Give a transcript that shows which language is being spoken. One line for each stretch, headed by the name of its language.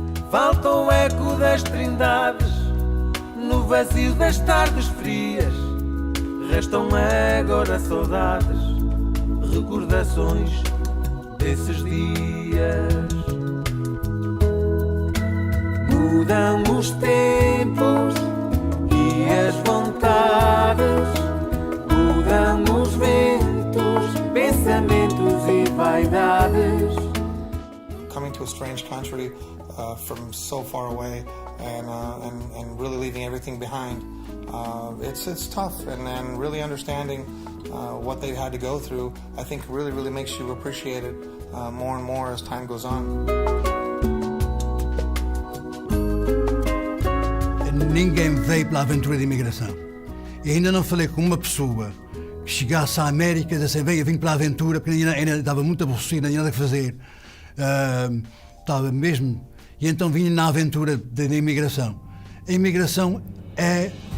Portuguese: Falta o eco das trindades, no vazio das tardes frias, restam agora saudades, recordações desses dias. Mudam os tempos e as vontades, mudam os ventos, pensamentos e vaidades.
English: Coming to a strange country from so far away and really leaving everything behind, it's tough, and really understanding what they've had to go through, I think really makes you appreciate it more and more as time goes on.
Portuguese: Ninguém veio pela aventura de imigração. E ainda não falei com uma pessoa que chegasse à América e disse: vim pela aventura, porque ainda estava muito aborrecido, não tinha nada a fazer. Estava mesmo. E então vim na aventura da imigração. A imigração é